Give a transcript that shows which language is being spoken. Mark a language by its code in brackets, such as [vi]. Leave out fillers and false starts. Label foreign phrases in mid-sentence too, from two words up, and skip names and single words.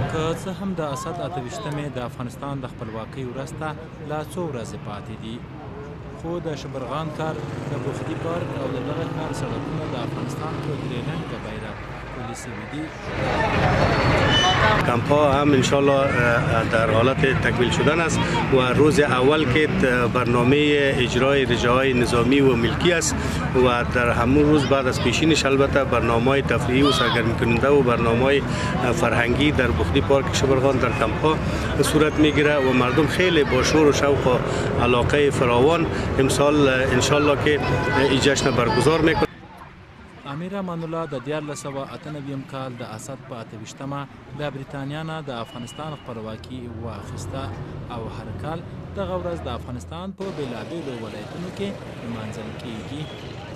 [ps] څه هم د اسد 28مې د افغانستان د خپلواکۍ ورځ ته لا څو ورځې پاتې دي، خو د شبرغان ښار د بختي پارک او د دغه ښار سړکونه د افغانستان په درې رنګه بیرغ پلي شوي دي. [fa] کمپ‌ها هم انشالله در حالت تکمیل شدن است و روز اول که برنامه اجرای رجاهای نظامی و ملکی است و در همون روز بعد از پیشینش البته برنامه‌های تفریحی و سرگرم کننده و برنامه‌های فرهنگی در بختي پارک شبرغان در کمپ‌ها صورت میگیره و مردم خیلی با شور و شوق و علاقه فراوان امسال انشالله که این جشن برگزار میکنه. [ps] امیر امان الله د 1498 کال د اسد په 28مه د بریتانیا نه د افغانستان خپلواکي واخیسته او هر کال دغه ورځ د افغانستان په بېلابېلو ولایتونو کې لمانځل کیږي.